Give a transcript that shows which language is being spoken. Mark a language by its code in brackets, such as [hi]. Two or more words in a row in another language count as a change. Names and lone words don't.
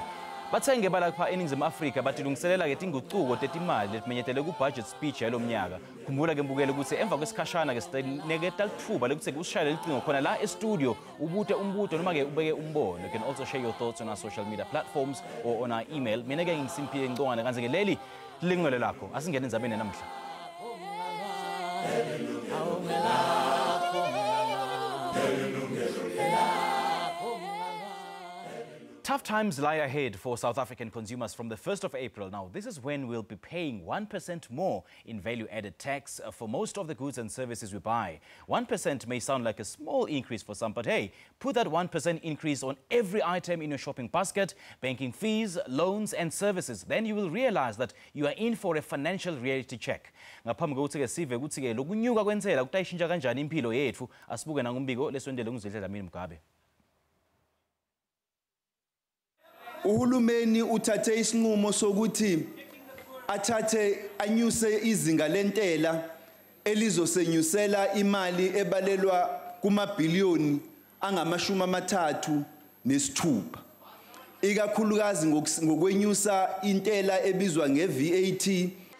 [ss] Bathengi balapha eNingizimu Afrika batilungiselela ke tinguquko tetimali letimenyetele ku- [en] budget speech [ss] yalo mnyaka. Khumbula ke mbukele ukuthi emva kwesikhashana ke sineketa lithuba lekuthi usishayele licingo khona la e-studio ubute umbuto noma ke ubeke umbono. [en] You can also share your thoughts on our social media platforms or on our email. [ss] Mina ke ngisimpiye ngicongana kanze ke leli Yilungelo Lakho asingene endzabeni namhla. [en] Tough times lie ahead for South African consumers from the 1st of April. Now, this is when we'll be paying 1% more in value-added tax for most of the goods and services we buy. 1% may sound like a small increase for some, but hey, put that 1% increase on every item in your shopping basket, banking fees, loans and services. Then you will realize that you are in for a financial reality check. [ss] Ngaphambi kokuthi sive ukuthi ke lokunyuka kwentsela kutayishintsha kanjani impilo yethu, asibuke nangumbiko lesondele ngizidlela mina Mgabe. [zu] Uhulumeni uthathe isinqumo sokuthi athathe anyuse izinga lentela elizosenyusela imali ebalelwa kumabhiliyoni angama-36 ikakhulukazi ngokwenyusa intela ebizwa nge-VAT.